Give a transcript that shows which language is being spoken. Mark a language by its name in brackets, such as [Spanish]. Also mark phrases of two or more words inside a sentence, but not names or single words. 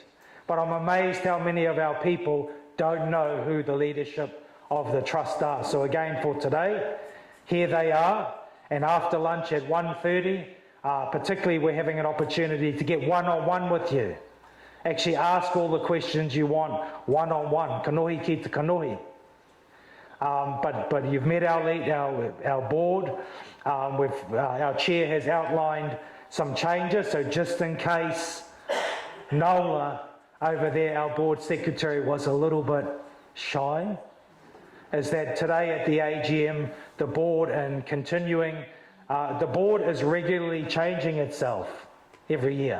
[English] But I'm amazed how many of our people don't know who the leadership of the Trust are. So again, for today, here they are. And after lunch at 1:30, particularly we're having an opportunity to get one-on-one with you. Actually ask all the questions you want one-on-one. [Māori] Kanohi ki te kanohi. [English] But you've met our board. Our chair has outlined some changes. So just in case Nola over there, our board secretary, was a little bit shy, is that today at the AGM, the board and continuing, the board is regularly changing itself every year.